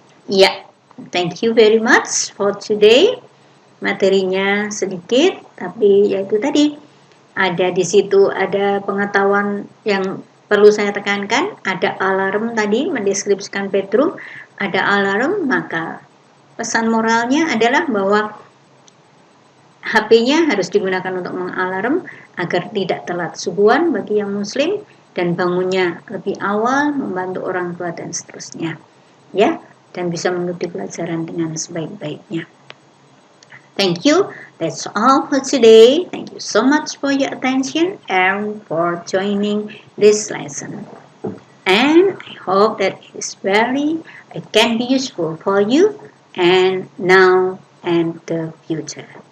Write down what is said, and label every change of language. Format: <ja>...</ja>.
<en>Ya, thank you very much for today.</en> <id>Materinya sedikit, tapi yaitu tadi ada di situ ada pengetahuan yang perlu saya tekankan, ada alarm tadi mendeskripsikan bedroom, ada alarm, maka pesan moralnya adalah bahwa HP-nya harus digunakan untuk mengalarm agar tidak telat subuhan bagi yang muslim dan bangunnya lebih awal, membantu orang tua dan seterusnya. Ya, dan bisa mengikuti pelajaran dengan sebaik-baiknya.</id> <en>Thank you. That's all for today. Thank you so much for your attention and for joining this lesson. And I hope that it can be useful for you and now and the future.</en>